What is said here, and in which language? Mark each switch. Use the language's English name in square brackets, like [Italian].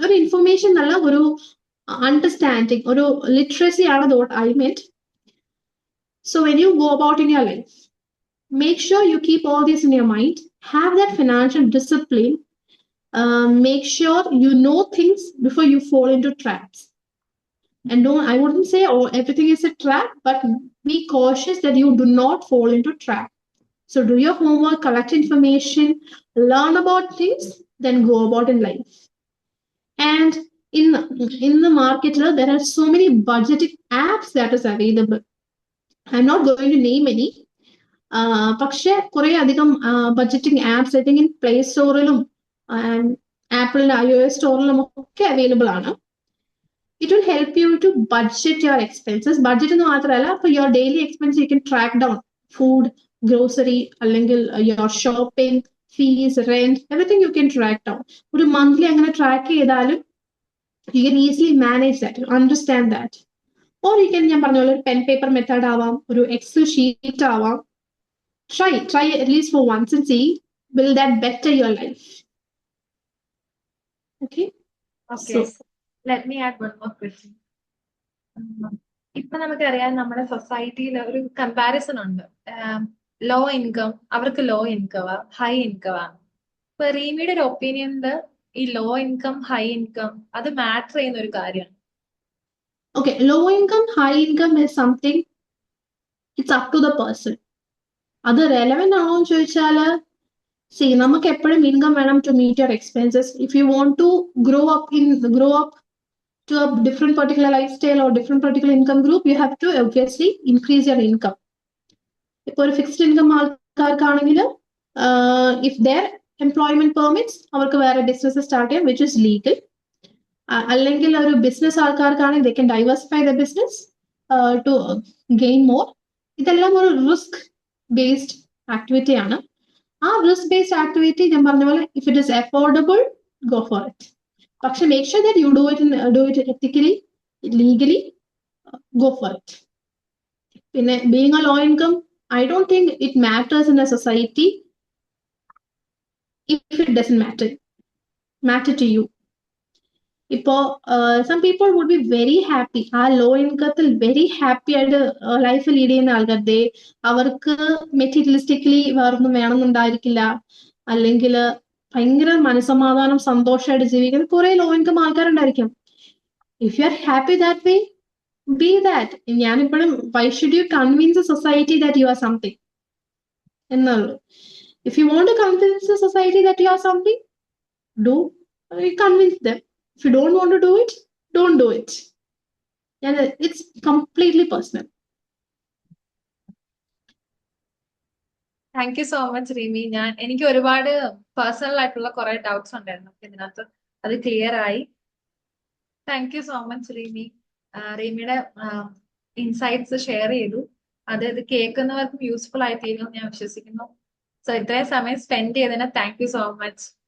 [Malayalam] ഒരു ഇൻഫർമേഷൻ അല്ല, ഒരു അണ്ടർസ്റ്റാൻഡിങ്, ഒരു ലിറ്ററസി ആണ് [English] what I meant. So when you go about in your life, make sure you keep all this in your mind. Have that financial discipline. Make sure you know things before you fall into traps. And I wouldn't say everything is a trap, but be cautious that you do not fall into trap. So do your homework, collect information, learn about things, then go about in life. And in the market, there are so many budgeting apps that is available. I'm not going to name any. [Malayalam] പക്ഷെ കുറെ അധികം budgeting apps [English] I think in [Malayalam] play സ്റ്റോറിലും ആപ്പിളിന്റെ iOS സ്റ്റോറിലും ഒക്കെ available ആണ്. [English] It will help you to budget your expenses. [Malayalam] Budget എന്ന് മാത്രമല്ല, [English] For your daily expense you can track down food, grocery, അല്ലെങ്കിൽ your shopping, fees, rent, everything you can track down. [Malayalam] ഒരു monthly അങ്ങനെ track ചെയ്താലും [English] You can easily manage that, understand that. Or you can, [Malayalam] ഞാൻ പറഞ്ഞ പോലെ, ഒരു pen paper method ആവാം, ഒരു എക്സൽ ഷീറ്റ് ആവാം. [English] Try at least for once and see, will that better your life? Okay. Okay, So, let me add one more question. [Malayalam] ഇപ്പൊ നമുക്കറിയാം നമ്മുടെ സൊസൈറ്റിയിൽ ഒരു കമ്പാരിസൺ ഉണ്ട്. ലോ ഇൻകം, അവർക്ക് ലോ ഇൻകം, ഹൈ ഇൻകം ആണ്. ഇപ്പൊ റീമിയുടെ ഒരു ഒപ്പീനിയനിൽ ഈ ലോ ഇൻകം ഹൈ ഇൻകം അത് മാറ്റർ ചെയ്യുന്ന ഒരു കാര്യമാണ്. [English] okay, low income, high income is something, it's up to the person. [Malayalam] അത് relevant ആണോ എന്ന് ചോദിച്ചാല്, see, നമുക്ക് എപ്പോഴും ഇൻകം വേണം [English] to meet your expenses. If you want to grow up to a different particular lifestyle or different particular income group, you have to obviously increase your income. [Malayalam] ഇപ്പോൾ ഒരു fixed income ആൾക്കാർക്കാണെങ്കിൽ [English] if their employment permits, [Malayalam] അവർക്ക് വേറെ business start ചെയ്യാം [English] which is legal. [Malayalam] അല്ലെങ്കിൽ ഒരു business ആൾക്കാർക്കാണെങ്കിൽ [English] they can diversify the business to gain more. [Malayalam] ഇതെല്ലാം ഒരു risk based activity ആണ്. ആ റിസ്ക് ബേസ്ഡ് ആക്ടിവിറ്റി ഞാൻ പറഞ്ഞ പോലെ [English] If it is affordable, go for it. [Malayalam] പക്ഷെ [English] Make sure that you do it ethically, legally, go for it. [Malayalam] പിന്നെ [English] Being a low income, I don't think it matters in a society if it doesn't matter to you. [Malayalam] ഇപ്പോ [English] some people would be very happy, [Malayalam] ആ law ഇൻകത്തിൽ very happy ആയിട്ട് life lead ചെയ്യുന്ന ആൾക്കാർ, അവർക്ക് മെറ്റീരിയലിസ്റ്റിക്കലി വേറൊന്നും വേണമെന്നുണ്ടായിരിക്കില്ല, അല്ലെങ്കിൽ ഭയങ്കര മനസ്സമാധാനം സന്തോഷമായിട്ട് ജീവിക്കുന്ന കുറെ low income ആൾക്കാരുണ്ടായിരിക്കും. [English] If you are happy that way, be that. [Malayalam] ഞാനിപ്പോഴും [English] why should you convince a society that you are something [Malayalam] എന്നുള്ളൂ. [English] If you want to convince a society that you are something, do convince them. If you don't want to do it, don't do it. And it's completely personal. Thank you so much Reemi. [Malayalam] എനിക്ക് ഒരുപാട് personal ആയിട്ടുള്ള കുറെ doubts ഉണ്ടായിരുന്നു, ഇതിനകത്ത് അത് clear ആയി. [English] Thank you so much Reemi. [Malayalam] റീമിയുടെ insights share ചെയ്തു. അത് ഇത് കേൾക്കുന്നവർക്കും യൂസ്ഫുൾ ആയി തീരുമെന്ന് ഞാൻ വിശ്വസിക്കുന്നു. സോ ഇത്രയും സമയം സ്പെൻഡ് ചെയ്തതിന് [English] Thank you so much.